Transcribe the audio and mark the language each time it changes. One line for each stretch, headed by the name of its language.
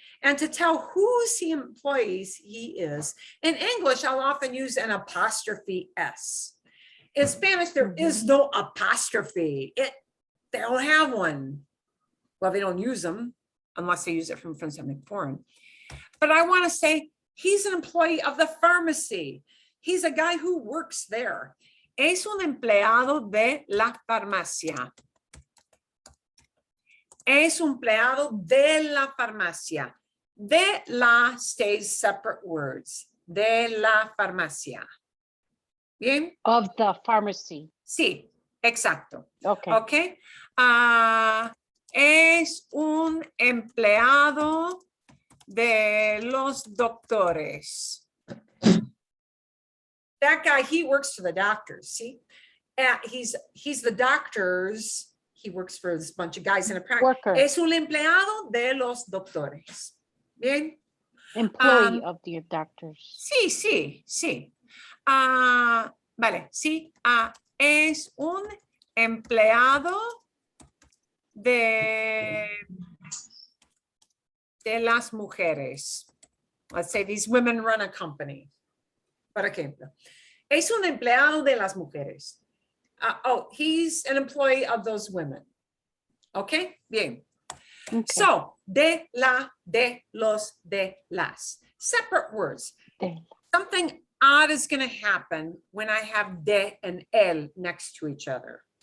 English: And to tell whose employees he is, in English, I'll often use an apostrophe S. In Spanish, there is no apostrophe. They don't have one. Well, they don't use them unless they use it from something foreign. But I want to say he's an employee of the pharmacy. He's a guy who works there.
Spanish: Es un empleado de la farmacia. Es un empleado de la farmacia.
English: De la stays separate words.
Spanish: De la farmacia. Bien.
English: Of the pharmacy.
Spanish: Sí, exacto.
English: Okay. Okay.
Spanish: Es un empleado de los doctores.
English: That guy, he works for the doctors. See, he's the doctors. He works for this bunch of guys in a practice. Worker.
Spanish: Es un empleado de los doctores. Bien.
English: Employee of the doctors.
Spanish: Sí. Vale, sí. es un empleado de las mujeres.
English: Let's say these women run a company.
Spanish: Por ejemplo, es un empleado de las mujeres.
English: Oh, he's an employee of those women.
Spanish: Okay, bien.
English: Okay. So,
Spanish: de la, de los, de las.
English: Separate words. Something odd is going to happen when I have de and el next to each other.